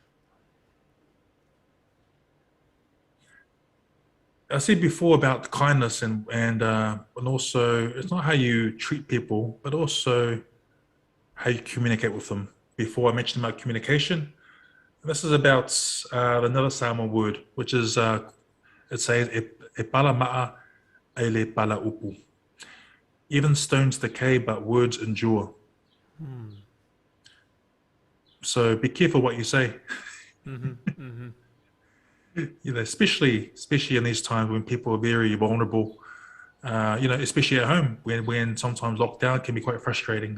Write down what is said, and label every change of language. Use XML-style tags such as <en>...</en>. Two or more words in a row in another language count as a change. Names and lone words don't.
<en>I said before about kindness and also it's not how you treat people, but also how you communicate with them. Before I mentioned about communication, this is about another Samoan word, which is it says</en> <sm>e pala ma'a e le pala upu.</sm> <en>Even stones decay, but words endure. So be careful what you say. Especially in these times when people are very vulnerable. Especially at home when sometimes lockdown can be quite frustrating.</en>